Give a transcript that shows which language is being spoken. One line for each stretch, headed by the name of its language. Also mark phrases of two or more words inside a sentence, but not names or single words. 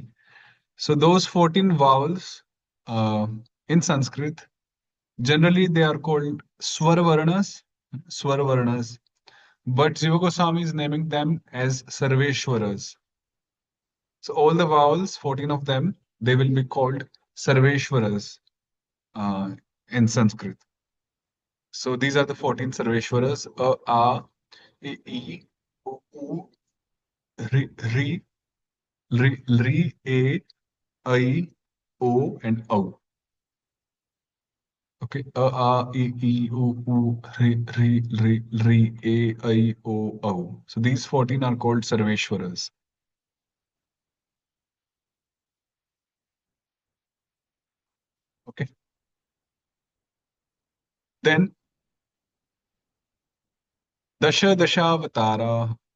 English: So those 14 vowels uh, in Sanskrit, generally they are called
Sanskrit: Swara Varnas,
English: but Jiva Goswami is naming them as Sarveshwaras. So all the vowels, 14 of them, they will be called Sarveshwaras uh, in Sanskrit. So these are the 14 Sarveshwaras: a, e, u, ri, a, I, o, and au. Okay, a, I, o, au. So these 14 are called Sarveshwaras. Okay. Then Dashavatara.